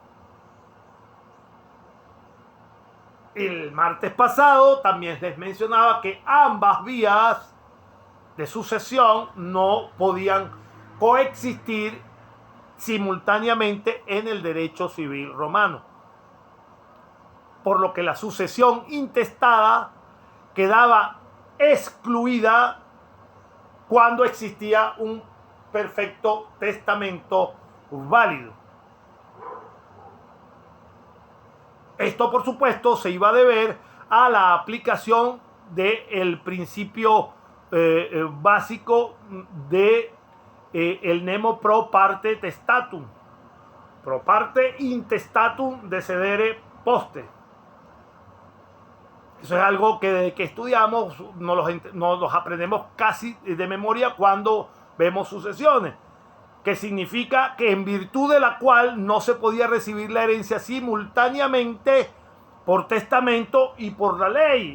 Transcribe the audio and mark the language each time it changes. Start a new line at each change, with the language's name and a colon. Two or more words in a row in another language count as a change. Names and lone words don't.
Spanish: El martes pasado también les mencionaba que ambas vías de sucesión no podían coexistir simultáneamente en el derecho civil romano, por lo que la sucesión intestada quedaba excluida cuando existía un perfecto testamento válido. Esto, por supuesto, se iba a deber a la aplicación del principio básico de el
Latin: nemo pro parte testatum, pro parte intestatum decedere poste.
Spanish: Eso es algo que desde que estudiamos nos los aprendemos casi de memoria cuando vemos sucesiones, que significa que en virtud de la cual no se podía recibir la herencia simultáneamente por testamento y por la ley.